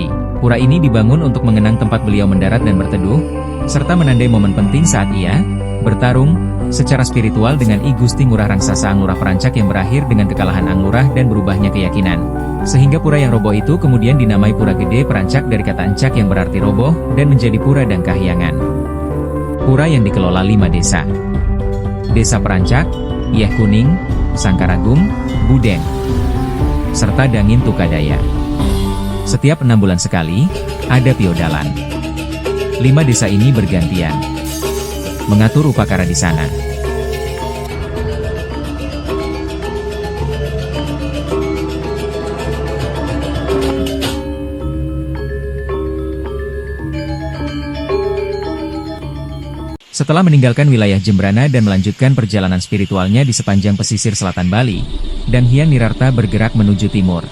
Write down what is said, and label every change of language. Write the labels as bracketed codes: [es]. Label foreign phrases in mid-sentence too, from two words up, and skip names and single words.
[id] Pura ini dibangun untuk mengenang tempat beliau mendarat dan berteduh, serta menandai momen penting saat ia bertarung secara spiritual dengan I Gusti Ngurah Rangsasa Anglurah Perancak yang berakhir dengan kekalahan Anglurah dan berubahnya keyakinan. Sehingga pura yang roboh itu kemudian dinamai Pura Gede Perancak dari kata encak yang berarti roboh dan menjadi pura dan kahyangan. Pura yang dikelola 5 desa. Desa Perancak, Yeh Kuning, Sangkaragung, Budeng, serta Dangin Tukadaya. Setiap 6 bulan sekali, ada piodalan. 5 desa ini bergantian mengatur upacara di sana. Setelah meninggalkan wilayah Jembrana dan melanjutkan perjalanan spiritualnya di sepanjang pesisir selatan Bali, Dang Hyang Nirarta bergerak menuju timur.